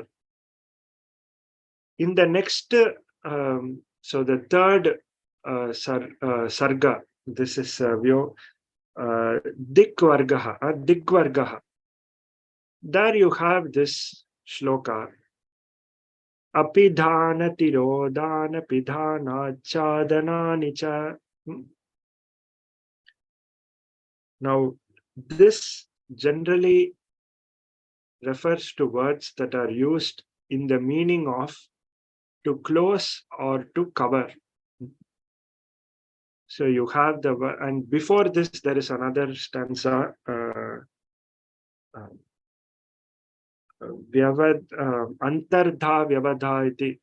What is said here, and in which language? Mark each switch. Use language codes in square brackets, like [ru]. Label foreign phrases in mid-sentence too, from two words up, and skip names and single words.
[en] In the next, so the third sarga, this is Dikvargaha. There you have this shloka. [sa] अपिधान तिरोधान पिधान छादन च. [en] Now, this generally refers to words that are used in the meaning of to close or to cover. So you have the, and before this there is another stanza, [sa] अन्तर्धा व्यवधा इति.